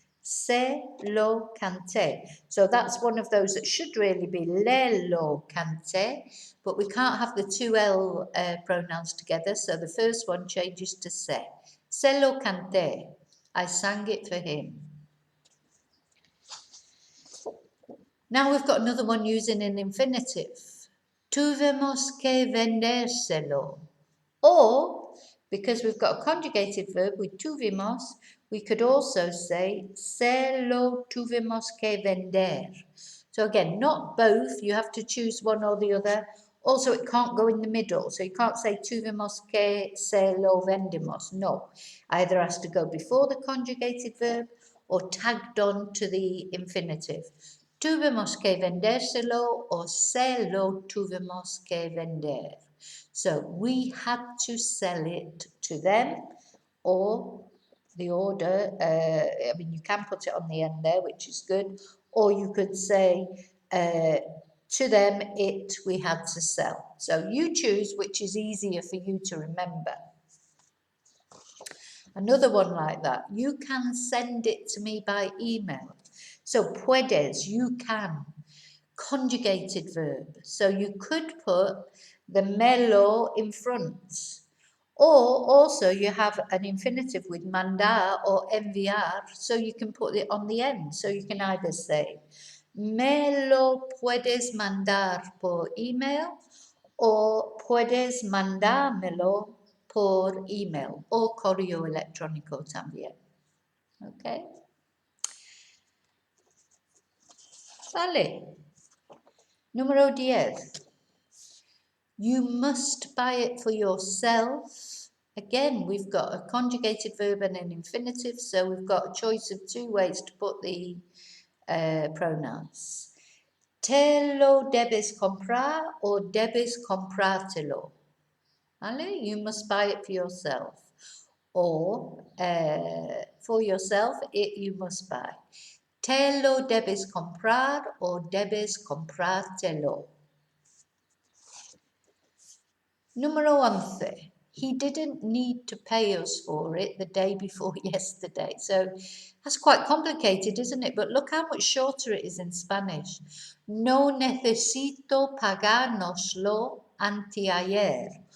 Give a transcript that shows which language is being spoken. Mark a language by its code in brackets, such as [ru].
[es] Se lo canté. [en] So that's one of those that should really be [es] le lo canté, [en] but we can't have the two L pronouns together, so the first one changes to se. [es] Se lo canté. [en] I sang it for him. Now we've got another one using an infinitive. [es] Tuvimos que vendérselo. [en] Or, because we've got a conjugated verb with tuvimos, we could also say [es] se lo tuvimos que vender. [en] So again, not both, you have to choose one or the other. Also, it can't go in the middle, so you can't say [es] tuvimos que se lo vendimos. [en] No, either has to go before the conjugated verb or tagged on to the infinitive. [es] Tuvimos que vendérselo [en] or [es] se lo tuvimos que vender. [en] So we had to sell it to them, or the order, I mean, you can put it on the end there, which is good, or you could say to them, it we had to sell. So you choose which is easier for you to remember. Another one like that, you can send it to me by email. So puedes, you can, conjugated verb. So you could put the melo in front. Or also you have an infinitive with mandar or enviar, so you can put it on the end. So you can either say, [es] me lo puedes mandar por email, [en] or [es] puedes mandármelo por email, o correo electrónico también. [en] Okay. [es] Vale. Número 10. [en] You must buy it for yourself. Again, we've got a conjugated verb and an infinitive, so we've got a choice of two ways to put the pronouns. [es] Te lo debes comprar [en] or [es] debes comprártelo. ¿Vale? [en] You must buy it for yourself. Or for yourself, it you must buy. [es] Te lo debes comprar [en] or [es] debes comprártelo. Número 11. [en] He didn't need to pay us for it the day before yesterday. So that's quite complicated, isn't it? But look how much shorter it is in Spanish. [es] No necesito pagárnoslo anteayer.